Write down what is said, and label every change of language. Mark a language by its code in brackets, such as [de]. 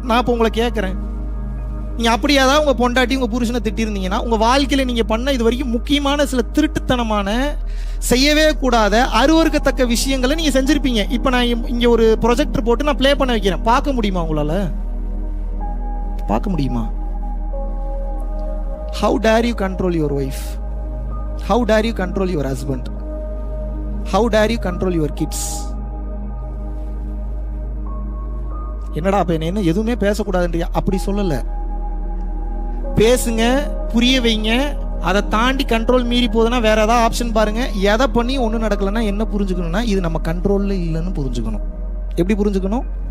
[ta] நான் இப்போ உங்களை கேட்கறேன், நீங்க அப்படியாதான் உங்க பொண்டாட்டி உங்க புருஷனை திட்டிருந்தீங்கன்னா உங்க வாழ்க்கையில நீங்க பண்ண இது வரைக்கும் முக்கியமான சில திருட்டுத்தனமான, செய்யவே கூடாத, அருவருக்கத்தக்க விஷயங்களை நீங்க செஞ்சிருப்பீங்க. இப்ப நான் இங்க ஒரு ப்ரொஜெக்டர் போட்டு நான் பிளே பண்ண வைக்கிறேன், பார்க்க முடியுமா உங்களால? பார்க்க முடியுமா? [en] How dare you control your wife? How dare you control your husband? How dare you control your kids? [ta] என்னடா அப்ப என்ன எதுவுமே பேசக்கூடாதுன்றியா? அப்படி சொல்லல. பேசுங்க, புரிய வைங்க. அதை தாண்டி கண்ட்ரோல் மீறி போகுதுன்னா வேற ஏதாவது ஆப்ஷன் பாருங்க. எதை பண்ணி ஒன்றும் நடக்கலன்னா என்ன புரிஞ்சுக்கணும்னா, இது நம்ம கண்ட்ரோல்ல இல்லைன்னு புரிஞ்சுக்கணும். எப்படி புரிஞ்சுக்கணும்?